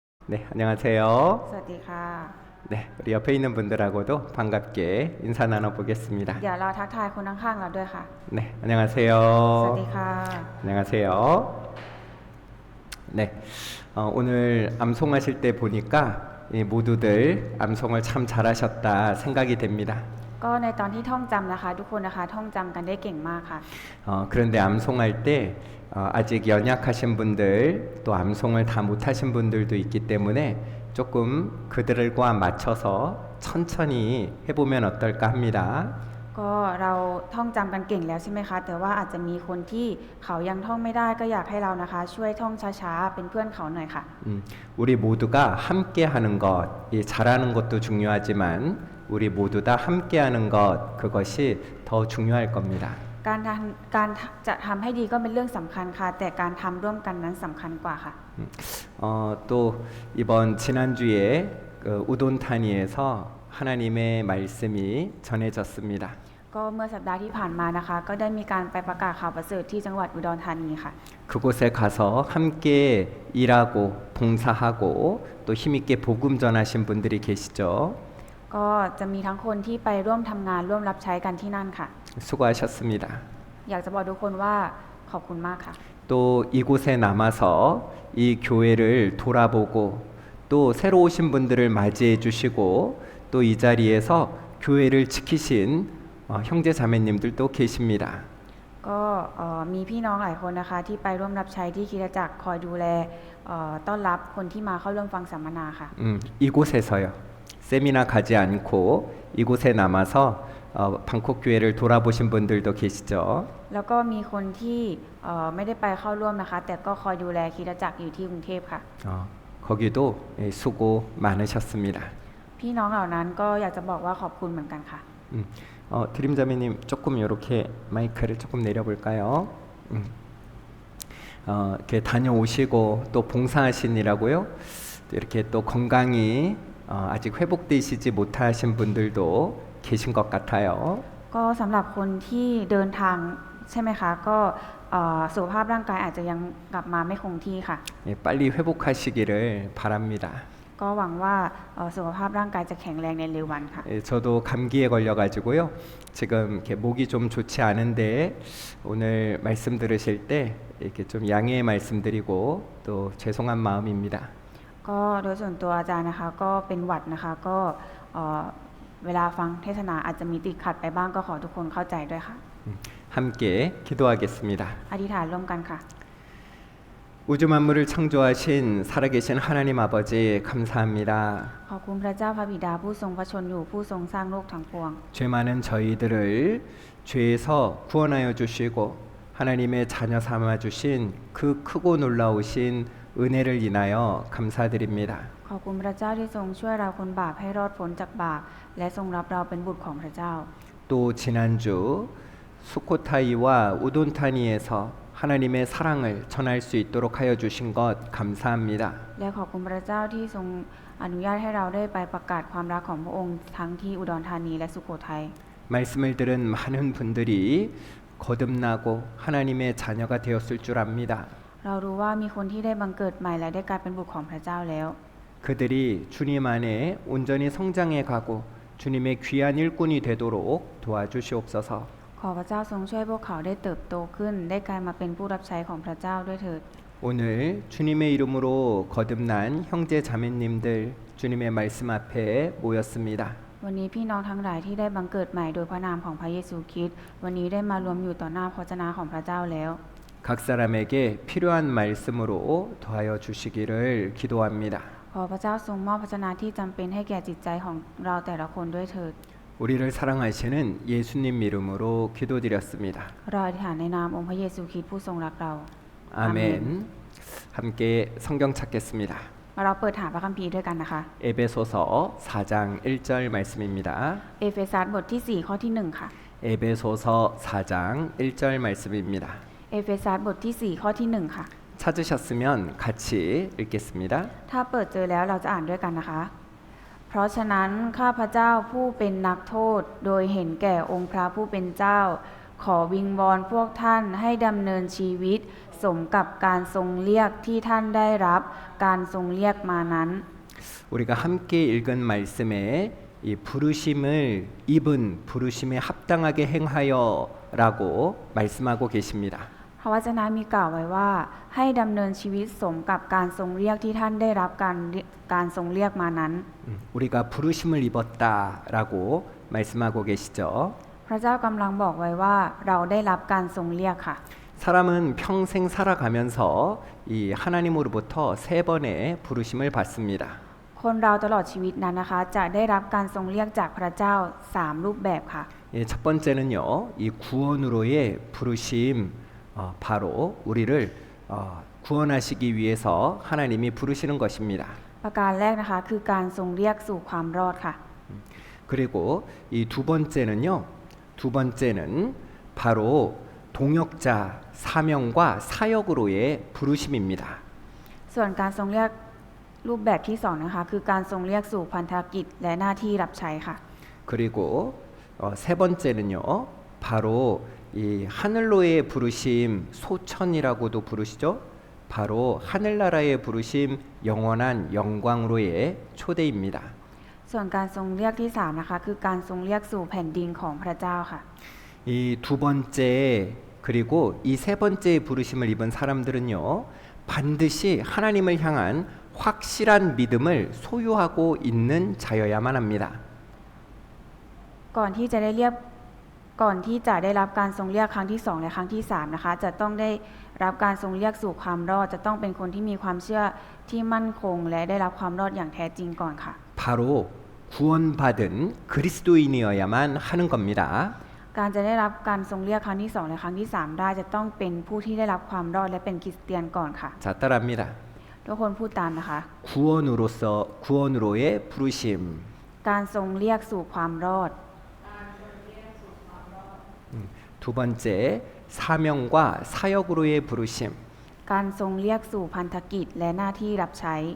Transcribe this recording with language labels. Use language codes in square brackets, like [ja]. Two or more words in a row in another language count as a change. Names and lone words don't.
[ko] 네, 안녕하세요. [th] สวัสดีค่ะ [ko] 네, 우리 옆에 있는 분들하고도 반갑게 인사 [th] เดี๋ยว [ko] 나눠보겠습니다. [th] เราทักทายคนข้างๆเราด้วยค่ะ [ko] 네, [th] สวัสดี [ko] 안녕하세요. [th] ค่ะ [ko] 안녕하세요. 네, 오늘 암송하실 때 보니까 모두들 암송을 참 잘하셨다 생각이 됩니다. [th] ก็ในตอนที่ท่องจำนะคะทุกคนนะคะท่องจำกันได้เก่งมากค่ะ [ko] 그런데 암송할 때 아직 연약하신 분들 또 암송을 다 못하신 분들도 있기 때문에 조금 그들과 맞춰서 천천히 해보면 어떨까 합니다. [th] ก็เราท่องจำกันเก่งแล้วใช่ไหมคะแต่ว่าอาจจะมีคนที่เขายังท่องไม่ได้ก็อยากให้เรานะคะช่วยท่องช้าๆเป็นเพื่อนเขาหน่อยค่ะ [ko] 우리 모두가 함께 하는 것, 이 잘하는 것도 중요하지만 우리 모두 다 함께 하는 것, 그것이 더 중요할 겁니다. [th] การจะทำให้ดีก็เป็นเรื่องสำคัญค่ะแต่การทำร่วมกันนั้นสำคัญกว่าค่ะ [ko] 또 이번 지난주에 우돈타니에서 하나님의 말씀이 전해졌습니다. [th] ก็เมื่อสัปดาห์ที่ผ่านมานะคะก็ได้มีการไปประกาศข่าวประเสริฐที่จังหวัดอุดรธานีค่ะ [ko] 그곳에 가서 함께 일하고 봉사하고 또 힘있게 복음 전하신 분들이 계시죠. [th] ก็จะมีทั้งคนที่ไปร่วมทำงานร่วมรับใช้กันที่นั่นค่ะ [ko] 수고하셨습니다. [th] อยากจะบอกทุกคนว่าขอบคุณมากค่ะ [ko] 또 이곳에 남아서 이 교회를 돌아보고 또 새로 오신 분들을 맞이해 주시고 또 이 자리에서 교회를 지키신 형제 자매님들도 계십니다. [th] ก็มีพี่น้องหลายคนนะคะที่ไปร่วมรับใช้ที่คริสตจักรคอยดูแลต้อนรับคนที่มาเข้าร่วมฟังสัมมนาค่ะ [ko] 이곳에서요. 세미나 가지 않고 이곳에 남아서 방콕 교회를 돌아보신 분들도 계시죠. [th] แล้วก็มีคนที่ไม่ได้ไปเข้าร่วมนะคะแต่ก็คอยดูแลคริสตจักรอยู่ที่กรุงเทพค่ะ [ko] 거기도 수고 많으셨습니다. [th] พี่น้องเหล่านั้นก็อยากจะบอกว่าขอบคุณเหมือนกันค่ะ [ko] 드림자매님 조금 이렇게 마이크를 조금 내려볼까요? 이렇게 다녀오시고 또 봉사하시느라고요. 이렇게 또 건강이 아직 회복되시지 못하신 분들도 계신 것 같아요. [th] ก็สำหรับคนที่เดินทางใช่ไหมคะก็สุขภาพร่างกายอาจจะยังกลับมาไม่คงที่ค่ะ [ko] 빨리 회복하시기를 바랍니다. [th] ก็หวังว่าสุขภาพร่างกายจะแข็งแรงในเร็ววันค่ะ [ko] 저도 감기에 걸려가지고요. 지금 이렇게 목이 좀 좋지 않은데 오늘 말씀 들으실 때 이렇게 좀 양해의 말씀드리고 또 죄송한 마음입니다. [th] ก็โดยส่วนตัวอาจารย์นะคะก็เป็นหวัดนะคะก็เวลาฟังเทศนาอาจจะมีติดขัดไปบ้างก็ขอทุกคนเข้าใจด้วยค่ะ [ko] 함께 기도하겠습니다. [th] อธิษฐานร่วมกันค่ะ [ko] 우주 만물을 창조하신 살아계신 하나님 아버지 감사합니다. [th] ขอบคุณพระเจ้าพระบิดาผู้ทรงพระชนอยู่ผู้ทรงสร้างโลกทั้งปวง [ko] 죄 많은 저희들을 죄에서 구원하여 주시고 하나님의 자녀 삼아 주신 그 크고 놀라우신 은혜를 인하여 감사드립니다. [th] ขอบคุณพระเจ้าที่ทรงช่วยเราคนบาปให้รอดพ้นจากบาปและทรงรับเราเป็นบุตรของพระเจ้า [ko] 또 지난주 수코타이와 우돈타니에서 하나님의 사랑을 전할 수 있도록 하여 주신 것 감사합니다. [th] และขอบคุณพระเจ้าที่ทรงอนุญาตให้เราได้ไปประกาศความรักของพระองค์ทั้งที่อุดรธานีและสุโขทัย [ko] 말씀을 들은 많은 분들이 거듭나고 하나님의 자녀가 되었을 줄 압니다. [th] เรารู้ว่ามีคนที่ได้บังเกิดใหม่และได้กลายเป็นบุตรของพระเจ้าแล้ว [ko] 그들이 주님 안에 온전히 성장해 가고 주님의 귀한 일꾼이 되도록 도와주시옵소서. [th] ขอพระเจ้าทรงช่วยพวกเขาได้เติบโตขึ้นได้กลายมาเป็นผู้รับใช้ของพระเจ้าด้วยเถิด [ko] 오늘 주님의 이름으로 거듭난 형제 자매님들 주님의 말씀 앞에 모였습니다. [th] วันนี้พี่น้องทั้งหลายที่ได้บังเกิดใหม่โดยพระนามของพระเยซูคริสต์วันนี้ได้มารวมอยู่ต่อหน้าพระเจ้าของพระเจ้าแล้ว [ko] 각 사람에게 필요한 말씀으로 더하여 주시기를 기도합니다. [th] ขอพระเจ้าทรงมอบพระชนะที่จำเป็นให้แก่จิตใจของเราแต่ละคนด้วยเถิด [ko] 우리를 사랑하시는 예수님 이름으로 기도드렸습니다. [th] เราอธิษฐานในนามองค์พระเยซูคริสต์ผู้ทรงรักเรา [ko] 아멘. 함께 성경 찾겠습니다. [th] เราเปิดหาพระคัมภีร์ด้วยกันนะคะ [ko] 에베소서 4장 1절 말씀입니다. [th] เอเฟซัสบทที่4ข้อที่1ค่ะ [ko] 에베소서 4장 1절 말씀입니다. [th] เอเฟซัสบทที่4ข้อที่1ค่ะ [ko] 찾으셨으면 같이 읽겠습니다. [th] ถ้าเปิดเจอแล้วเราจะอ่านด้วยกันนะคะ เพราะฉะนั้นข้าพเจ้าผู้เป็นนักโทษโดยเห็นแก่องค์พระผู้เป็นเจ้า ขอวิงวอนพวกท่านให้ดำเนินชีวิตสมกับการทรงเรียกที่ท่านได้รับการทรงเรียกมานั้น [ko] 우리가 함께 읽은 말씀에 이 부르심을 입은 부르심에 합당하게 행하여라고 말씀하고 계십니다. [th] พระวจนะมีกล่าวไว้ว่าให้ดำเนินชีวิตสมกับการทรงเรียกที่ท่านได้รับการทรงเรียกมานั้น [ko] 우리가 부르심을 입었다라고 말씀하고 계시죠. [th] พระเจ้ากำลังบอกไว้ว่าเราได้รับการทรงเรียกค่ะ [ko] 사람은 평생 살아가면서 이 하나님으로부터 3번의 부르심을 받습니다. [th] คนเราตลอดชีวิตนั้นนะคะจะได้รับการทรงเรียกจากพระเจ้า3รูปแบบค่ะ [ko] 예, 첫 번째는요, 이 구원으로의 부르심, 바로 우리를 구원하시기 위해서 하나님이 부르시는 것입니다. [th] ประการแรกนะคะคือการทรงเรียกสู่ความรอดค่ะ [ko] 그리고 이 두 번째는 바로 동역자 사명과 사역으로의 부르심입니다. [th] ส่วนการทรงเรียกรูปแบบที่2นะคะคือการทรงเรียกสู่พันธกิจและหน้าที่รับใช้ค่ะ [ko] 그리고 세 번째는요, 바로 이 하늘로의 부르심 소천이라고도 부르시죠. 바로 하늘나라의 부르심 영원한 영광으로의 초대입니다. [th] ส่วนการทรงเรียกที่3นะคะคือการทรงเรียกสู่แผ่นดินของพระเจ้าค่ะ [ko] 이 두 번째 그리고 이 세 번째 부르심을 입은 사람들은요, 반드시 하나님을 향한 확실한 믿음을 소유하고 있는 자여야만 합니다. [th] ก่อนที่จะได้รับการทรงเรียกครั้งที่2และครั้งที่3นะคะจะต้องได้รับการทรงเรียกสู่ความรอดจะต้องเป็นคนที่มีความเชื่อที่มั่นคงและได้รับความรอดอย่างแท้จริงก่อนค่ะ [ko] 바로 구원받은 그리스도인이어야만 하는 겁니다. [th] การจะได้รับการทรงเรียกครั้งที่2และครั้งที่3ได้จะต้องเป็นผู้ที่ได้รับความรอดและเป็นคริสเตียนก่อนค่ะ [ko] 자, 따라합니다. [th] ทุกคนพูดตามนะคะ [ko] 구원으로의 부르심. [th] การทรงเรียกสู่ความรอด [ko] 두 번째 사명과 사역으로의 부르심. [th] การทรงเรียกสู่พันธกิจและหน้าที่รับใช้